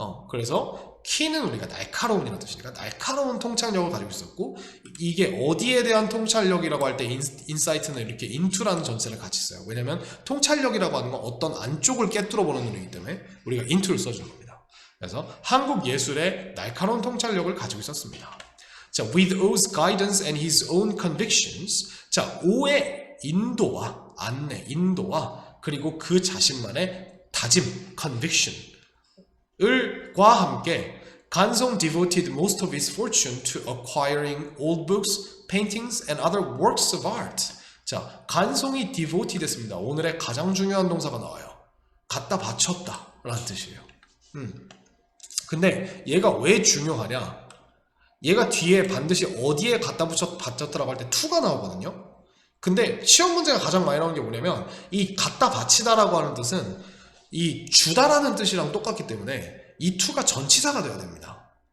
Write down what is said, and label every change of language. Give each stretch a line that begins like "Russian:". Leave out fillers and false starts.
Korean: 그래서 keen은 우리가 날카로운이라는 뜻이니까 날카로운 통찰력을 가지고 있었고 이게 어디에 대한 통찰력이라고 할 때 insight는 이렇게 into라는 전체를 같이 써요. 왜냐면 통찰력이라고 하는 건 어떤 안쪽을 깨뚫어 보는 눈이기 때문에 우리가 into를 써주는 겁니다. 그래서 한국 예술의 날카로운 통찰력을 가지고 있었습니다.
English: 자, with O's guidance and his own convictions. 자,
Korean: O의 인도와 안내, 인도와 그리고 그 자신만의 다짐, conviction 과 함께
English: 간송 devoted most of his fortune to acquiring old books, paintings, and other works of art.
Korean: 자, 간송이 devoted 됐습니다. 오늘의 가장 중요한 동사가 나와요. 갖다 바쳤다 라는 뜻이에요. 근데 얘가 왜 중요하냐? 얘가 뒤에 반드시 어디에 갖다 바쳤다라고 할 때 to가 나오거든요. 근데 시험 문제가 가장 많이 나오는 게 뭐냐면 이 갖다 바치다라고 하는 뜻은 이 주다라는 뜻이랑 똑같기 때문에 이 to가 전치사가 되어야 됩니다.